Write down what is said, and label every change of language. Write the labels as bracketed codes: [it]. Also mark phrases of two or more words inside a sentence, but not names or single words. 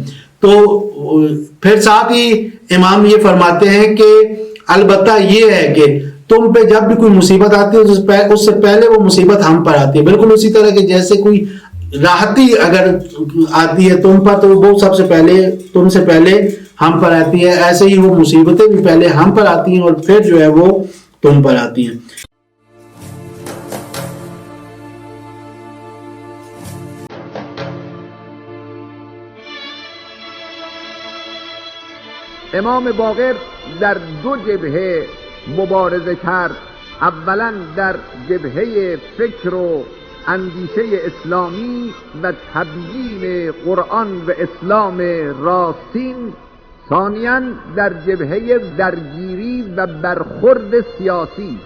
[ur] تو پھر ساتھ ہی امام یہ فرماتے ہیں کہ البتہ یہ ہے کہ تم پہ جب بھی کوئی مصیبت آتی ہے اس سے پہلے وہ مصیبت ہم پر آتی ہے، بالکل اسی طرح کہ جیسے کوئی راحتی اگر آتی ہے تم پر تو وہ سب سے پہلے تم سے پہلے ہم پر آتی ہے، ایسے ہی وہ مصیبتیں بھی پہلے ہم پر آتی ہیں اور پھر جو ہے وہ تم پر آتی ہیں. [fa] امام باقر در دو جبهه مبارزه کرد. اولا در جبهه فکر و اندیشه اسلامی و تبیین قرآن و اسلام راستین، ثانیاً در جبهه درگیری و برخورد سیاسی.